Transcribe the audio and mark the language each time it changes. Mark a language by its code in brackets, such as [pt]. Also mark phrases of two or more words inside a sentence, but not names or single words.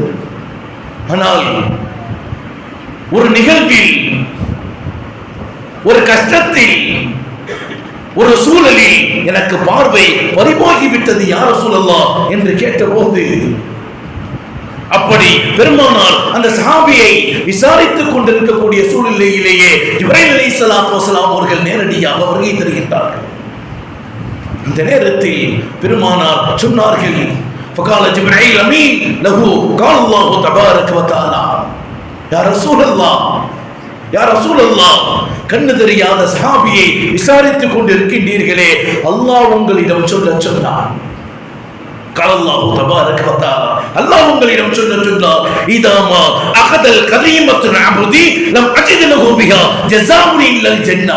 [ta] ஆனால் ஒரு நிகழ்வில், ஒரு கஷ்டத்தில், ஒரு சூழலில் எனக்கு பார்வை பறிபோகிவிட்டது [ar] يا رسول الله [ta] என்று கேட்டபோது, அப்படி பெருமானார் அந்த சஹாபியை விசாரித்துக் கொண்டிருக்கக்கூடிய சூழ்நிலையிலேயே ஜிப்ரீல் [ar] عليه الصلاة والسلام [ta] அவர்கள் நேரடியாக வருகை தருகின்றார்கள். இந்த நேரத்தில் பெருமானார் சொன்னார்கள், [ar] فقال جبريل امين له قال الله تبارك وتعالى يا رسول الله يا رسول الله, [ta] கண்ணு தெரியாத சஹாபியை விசாரித்துக் கொண்டிருக்கின்றீர்களே, அல்லாஹ் உங்களிடம் சொல்ல சொன்னார். [ar] قال الله تبارك وتعالى, [ta] அல்லாஹ் உங்களிடம் சொல்ல சொன்னார், [ar] إذا ما أخذت كريمة عبدي لم أجد له بها جزاء إلا الجنة.